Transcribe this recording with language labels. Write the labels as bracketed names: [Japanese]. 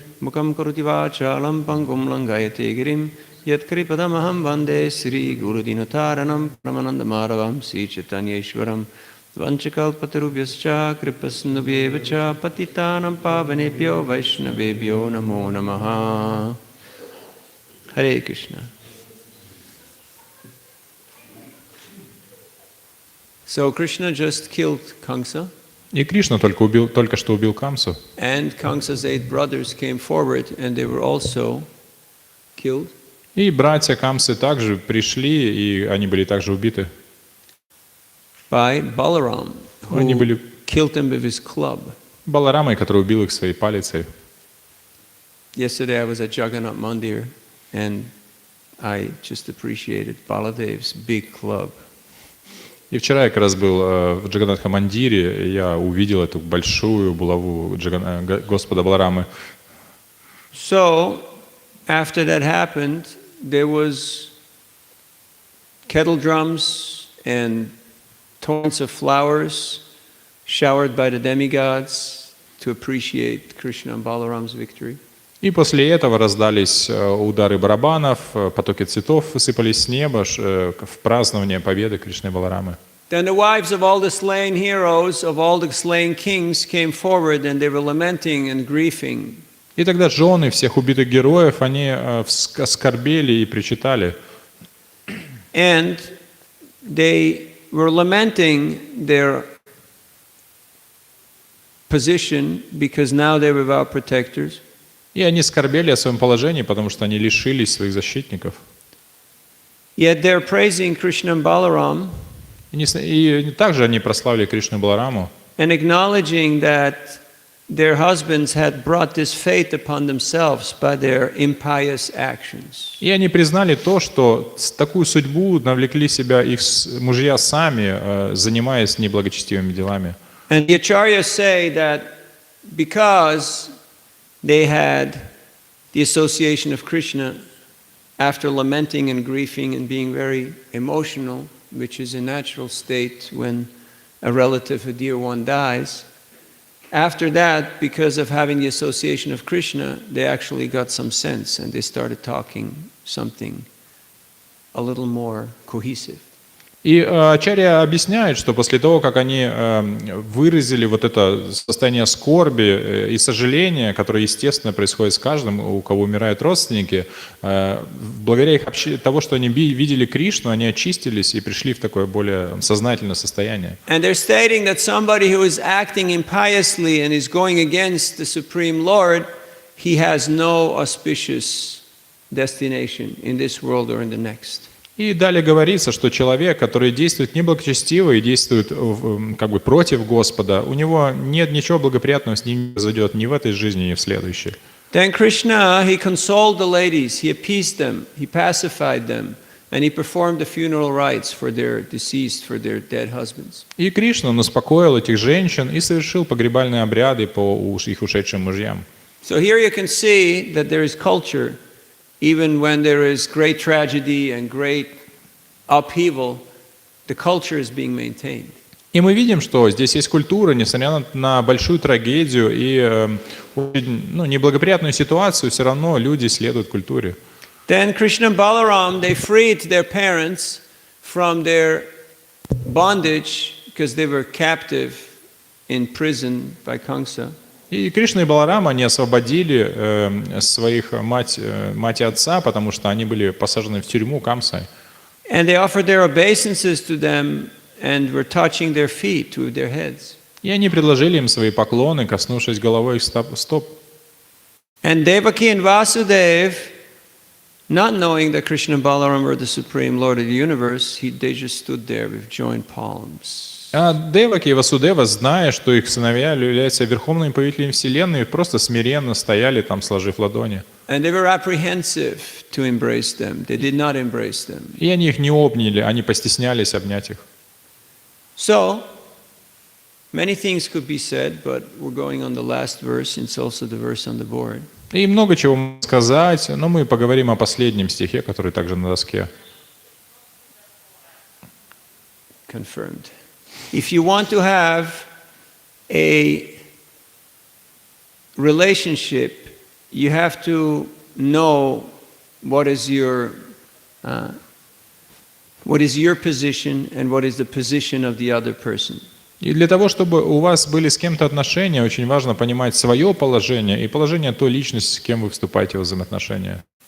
[Sanskrit] Mukam Karoti Vachalam Pangum Langayate Girim Yat Kripadamaham Vande Sri Guru Dinataranam Pramananda Madhavam Sri Chaitanya Ishwaram Vanchakalpatarubhyascha Kripasnubhyevacha Patitanam Pavanebhyo Vaishnavebhyo Namo Namaha. Hare Krishna. [English] So Krishna just killed Kamsa. [Russian] И Кришна только что убил Камсу. [English] and Kamsa's 8 brothers came forward and they were also killed. [Russian] И братья Камсы также пришли, и они были также убиты. [English] By Balaram, [Russian] Они [English] who [Russian] были [English] killed them with his club. [Russian] Баларамой, который убил их своей палицей. [English] Yesterday I was at Jagannath Mandir and I just appreciated Baladev's big club. [Russian] И вчера я как раз был в Джаганатха-мандире, и я увидел эту большую булаву Господа Баларамы. [English] So, after that happened, there was kettle drums and torrents of flowers showered by the demigods to appreciate Krishna and Balaram's victory. [Russian] И после этого раздались удары барабанов, потоки цветов высыпались с неба в празднование победы Кришны и Баларамы. [English] Then the wives of all the slain heroes, of all the slain kings came forward and they were lamenting and grieving. [Russian] И тогда жены всех убитых героев, они скорбели и причитали. [English] And they were lamenting their position because now they were without protectors. [Russian] И они скорбели о своем положении, потому что они лишились своих защитников. [English] Yet they're praising Krishna and Balaram [Russian] И также они прославили Кришну и Балараму, [English] and acknowledging that their husbands had brought this fate upon themselves by their impious actions. [Russian] и они признали то, что такую судьбу навлекли себя их мужья сами, занимаясь неблагочестивыми делами. [English] And the acharyas say that because they had the association of Krishna after lamenting and grieving and being very emotional, which is a natural state when a relative, a dear one, dies. After that, because of having the association of Krishna, they actually got some sense and they started talking something a little more cohesive. [Russian] И ачарья объясняет, что после того, как они выразили вот это состояние скорби и сожаления, которое, естественно, происходит с каждым, у кого умирают родственники, благодаря их того, что они видели Кришну, они очистились и пришли в такое более сознательное состояние. [English] And they're stating that somebody who is acting impiously and is going against the Supreme Lord, he has no auspicious destination in this world or in the next. [Russian] И далее говорится, что человек, который действует неблагочестиво и действует как бы против Господа, у него нет ничего благоприятного с ним не произойдет ни в этой жизни, ни в следующей. [English] Then Krishna, he consoled the ladies, he appeased them, he pacified them, and he performed the funeral rites for their deceased, for their dead husbands. [Russian] И Кришна он успокоил этих женщин и совершил погребальные обряды по их ушедшим мужьям. [English] So here you can see that there is culture. Even when there is great tragedy and great upheaval, the culture is being maintained. [Russian] И мы видим, что здесь есть культура, несмотря на большую трагедию и неблагоприятную ситуацию, все равно люди следуют культуре. [English] Then Krishna and Balaram, they freed their parents from their bondage because they were captive in prison by Kamsa. [Russian] И Кришна и Баларама, они освободили своих мать и отца, потому что они были посажены в тюрьму Камсой. [English] And they offered their obeisances to them and were touching their feet with their heads. [Russian] И они предложили им свои поклоны, коснувшись головой их стоп. [English] And Devaki and Vasudev, not knowing that Krishna and Balaram were the Supreme Lord of the universe, they just stood there with joined palms. [Russian] А Деваки и Васудева, зная, что их сыновья являются верховными повелителями Вселенной, просто смиренно стояли там, сложив ладони. [English] And they were apprehensive to embrace them. They did not embrace them. [Russian] И они их не обняли, они постеснялись обнять их. [English] So, many things could be said, but we're going on the last verse, and it's also the verse on the board. [Russian] И много чего можно сказать, но мы поговорим о последнем стихе, который также на доске. [English] Confirmed. If you want to have a relationship, you have to know what is your position and what is the position of the other person. [Russian] И для того, чтобы у вас были с кем-то отношения, очень важно понимать свое положение и положение той личности, с кем вы вступаете в взаимоотношения.